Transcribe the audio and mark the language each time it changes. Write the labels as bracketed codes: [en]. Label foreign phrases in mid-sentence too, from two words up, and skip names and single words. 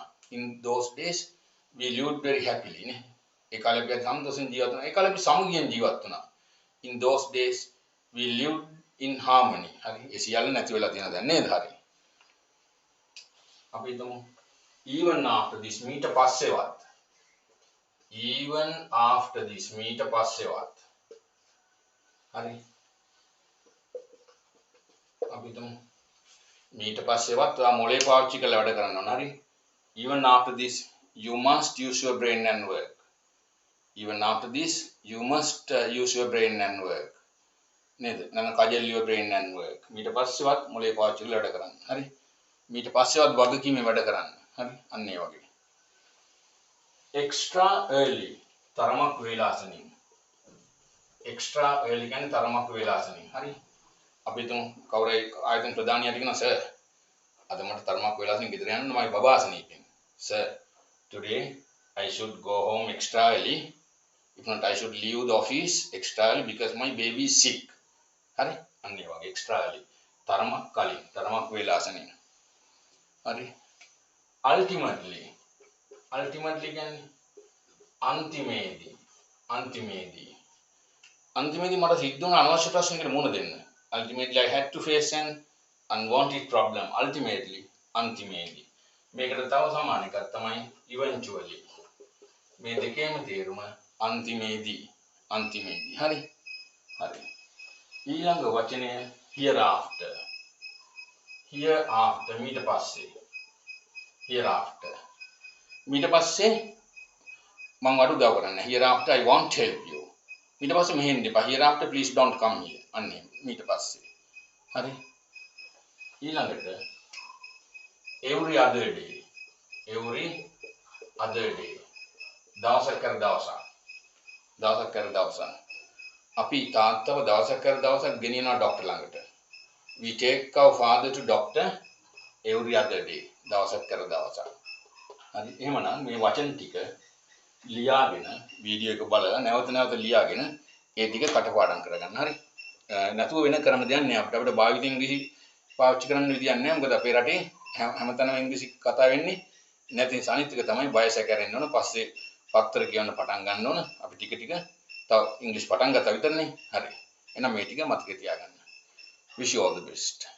[en] In those days we lived very happily නේ. [si] ඒ කාලේ අපි සන්තෝෂෙන් ජීවත් වුණා. ඒ කාලේ අපි සමගියෙන් ජීවත් වුණා. [en] In those days we lived in harmony. [si] හරි. ඒ සියල්ල නැති වෙලා තියෙන දැන් නේද? හරි. අපි හිතමු [en] even after this [si] මීට පස්සෙවත්. [en] Even after this [si] මීට පස්සෙවත්. හරි. අපි හිතමු මීට පස්සෙවත් ඔයා මොලේ පාවිච්චි කරලා වැඩ කරන්න ඕන. හරි. [en] Even after this you must use your brain and work. Even after this you must use your brain and work. [si] නේද? නැත්නම් කජල් [en] your brain and work. [si] මීට පස්සෙවත් මොලේ පාවිච්චි කරලා වැඩ කරන්න. හරි. මීට පස්සෙවත් වගකීමේ වැඩ කරන්න. හරි. අන්න ඒ වගේ. [en] Extra early [si] තරමක් වේලාසනින්. [en] Extra early [si] කියන්නේ තරමක් වේලාසනින්. හරි. අපි හිතමු කවුරු ආයතන ප්‍රධානියාට කියනවා සර් අද මට තරමක් වේලාසනින් ගෙදර යන්න මම බබාසනීපෙන්. [en] Sir today I should go home extra early. If not I should leave the office extra early because my baby is sick. [si] හරි. අන්න ඒ වගේ [en] extra early. [si] තරමක් කලින් තරමක් වේලාසනින්. හරි. Ultimately කියන්නේ අන්තිමේදී මට සිද්ධ වුණ අනවශ්‍ය ප්‍රශ්නයකට මුහුණ දෙන්න. [en] Ultimately I had to face an unwanted problem. [si] Ultimately අන්තිමේදී. මේකට තව සමාන එකක් තමයි eventually. මේ දෙකේම තේරුම අන්තිමේදී. හරි. ඊළඟ වචනය hereafter. මීට පස්සේ. hereafter. මීට පස්සේ මම අඩු උදව් කරන්න. [en] hereafter I won't help you. [si] ඊට පස්සේ මෙහෙන් දෙපා. [en] hereafter please don't come here. [si] අන්නේ ඊට පස්සේ. හරි. ඊළඟට [en] every other day. [si] දවසක් කර දවසක්. අපි තාත්තව දවසක් කර දවසක් ගෙනියනවා ડોක්ටර් ළඟට. [en] We take our father to doctor every other day. [si] දවසක් කර දවසක්. හරි. එහෙමනම් මේ වචන ටික ලියාගෙන වීඩියෝ එක බලලා නැවත ලියාගෙන ඒ ටික කටපාඩම් කරගන්න. හරි. නැතුව වෙන කරන්න දෙයක් නෑ අපිට භාවිත ඉංග්‍රීසි පාවිච්චි කරන්න විදියක් නෑ. මොකද අපේ රටේ හැමතැනම ඉංග්‍රීසි කතා වෙන්නේ නැති නිසා අනිත් එක තමයි බය සැකරෙන්න ඕන. පස්සේ පත්‍ර කියවන්න පටන් ගන්න ඕන. අපි ටික තව ඉංග්‍රීසි පටන් ගත්තා විතරනේ. හරි. එහෙනම් මේ ටික මතකේ තියාගන්න. [en] Wish you all the best.